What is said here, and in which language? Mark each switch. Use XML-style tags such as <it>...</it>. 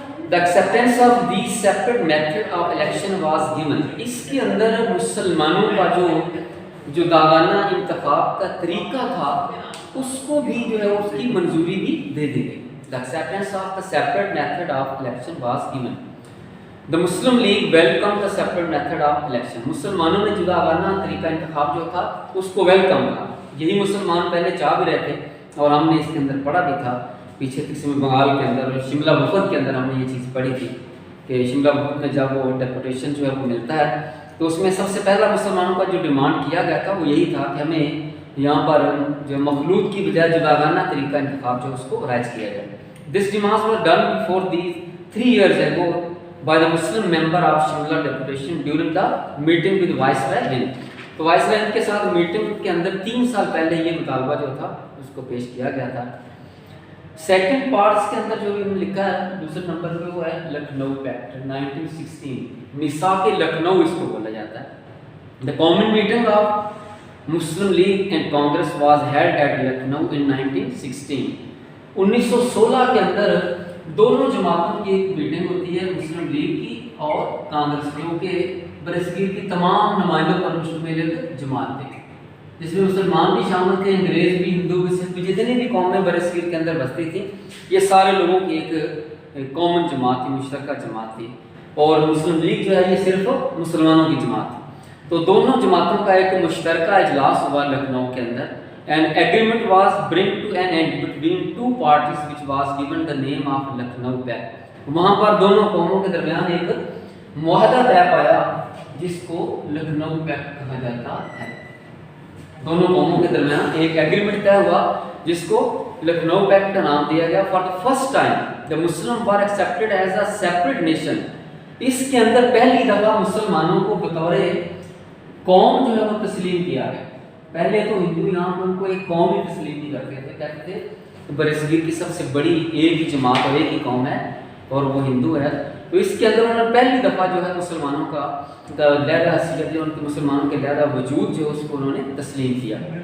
<en>The acceptance of these separate method of election was given.</en> <ur>اس کے اندر مسلمانوں کا جو جداگانہ انتخاب کا طریقہ تھا اس کو بھی جو ہے اس کی منظوری بھی دے دی گئی.</ur> <en>The acceptance of the separate method of election was given. The Muslim League welcomed the separate method of election.</en> <ur>مسلمانوں نے جداگانہ طریقہ انتخاب جو تھا اس کو ویلکم کیا. یہی مسلمان پہلے چاہ بھی رہے تھے اور ہم نے اس کے اندر پڑھا بھی تھا پیچھے قسم بنگال کے اندر اور شملہ وفد کے اندر ہم نے یہ چیز پڑھی تھی کہ شملہ وفد میں جب وہ ڈیپوٹیشن جو ہے وہ ملتا ہے تو اس میں سب سے پہلا مسلمانوں کا جو ڈیمانڈ کیا گیا تھا وہ یہی تھا کہ ہمیں یہاں پر جو مخلوط کی بجائے جداگانہ طریقہ انتخاب جو اس کو رائج کیا جائے.</ur> <en>This demands were done before these 3 years ago by the Muslim member of Shimla deputation during the meeting with Viceroy Hind.</en> <ur>تو وائسرائے ہند کے ساتھ میٹنگ کے اندر 3 سال پہلے یہ مطالبہ جو تھا اس کو پیش کیا گیا تھا. سیکنڈ پارٹس کے اندر جو لکھا ہے دوسرے نمبر پہ وہ ہے لکھنؤ پیکٹ 1916, میثاق لکھنؤ اس کو بولا جاتا ہے.</ur> <en>The common meeting of Muslim League and Congress was held at Lucknow in 1916.</en> <ur>1916 کے اندر دونوں جماعتوں کی ایک میٹنگ ہوتی ہے مسلم لیگ کی اور کانگریس کی, کیونکہ برصغیر کی تمام نمائندوں پر مشتمل ایک جماعت تھی جس میں مسلمان بھی شامل تھے, انگریز بھی, ہندو بھی, سکھ بھی, جتنی بھی قومیں برصغیر کے اندر بستی تھیں یہ سارے لوگوں کی ایک کامن جماعت تھی, مشترکہ جماعت تھی. اور مسلم لیگ جو ہے یہ صرف مسلمانوں کی جماعت تھی. تو دونوں جماعتوں کا ایک مشترکہ اجلاس ہوا لکھنؤ کے اندر.</ur> <en>An agreement was bring to an end between 2 parties which was given the name of Lucknow Pact.</en> <ur>وہاں پر دونوں قوموں کے درمیان ایک معاہدہ طے پایا جس کو لکھنؤ پیکٹ کہا جاتا ہے. دونوں قوموں کے درمیان ایک ایگریمنٹ طے ہوا جس کو لکھنؤ پیکٹ کا نام دیا گیا.</ur> <en>For the first time the Muslims were accepted as a separate nation.</en> <ur>اس کے اندر پہلی دفعہ مسلمانوں کو بطور قوم جو ہے وہ تسلیم کیا گیا. پہلے تو ہندو یہاں پر ان کو ایک قوم ہی تسلیم نہیں کرتے تھے, کہتے تھے برصغیر کی سب سے بڑی ایک ہی جماعت اور ایک ہی قوم ہے اور وہ ہندو ہے. تو اس کے اندر انہوں نے پہلی دفعہ جو ہے مسلمانوں کا لہدہ حیثیت جو ان کے مسلمانوں کے لہدہ وجود جو اس کو انہوں نے تسلیم کیا.</ur>